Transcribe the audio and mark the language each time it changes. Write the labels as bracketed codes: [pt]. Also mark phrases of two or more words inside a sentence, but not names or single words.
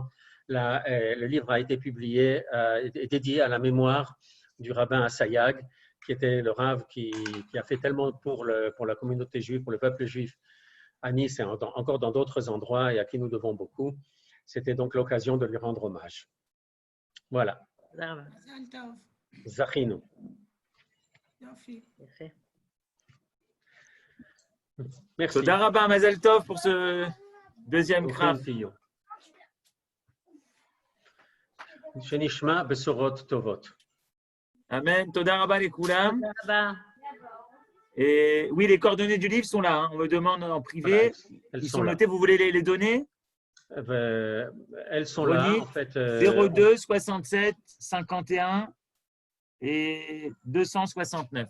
[fr] Le livre a été publié, dédié à la mémoire du rabbin Assayag, qui était le rav qui a fait tellement pour la communauté juive, pour le peuple juif à Nice et encore dans d'autres endroits, et à qui nous devons beaucoup. C'était donc l'occasion de lui rendre hommage. Voilà. Zachinu. Merci. [he] תודה רבה מזל טוב [fr] pour ce deuxième craft. [he] שנשמע בשורות טובות. אמן. תודה רבה לס כולם. [fr] Là-bas. Et oui, les coordonnées du livre sont là. Hein. On me demande en privé. Voilà, Ils sont notées. Vous voulez les donner? Elles sont là, en fait. 02 67 51 et 269.